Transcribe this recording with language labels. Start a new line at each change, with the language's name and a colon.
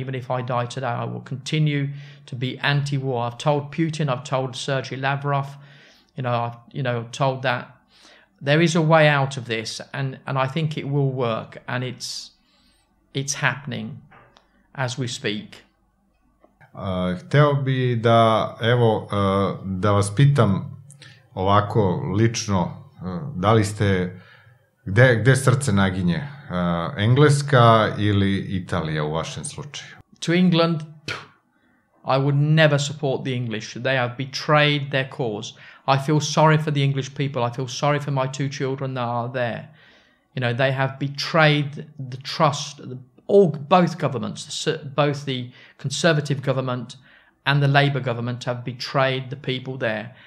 English: Even if I die today, I will continue to be anti-war. I've told Putin, I've told Sergei Lavrov, I've told that there is a way out of this, and I think it will work, and it's happening as we speak.
Serbian: Hteo bi da vas pitam ovako lično, da li ste, gde srce naginje? Engleska ili Italija u vašem slučaju?
English: To England, I would never support the English. They have betrayed their cause. I feel sorry for the English people. I feel sorry for my two children that are there. They have betrayed the trust. Both governments, both the Conservative government and the Labour government, have betrayed the people there.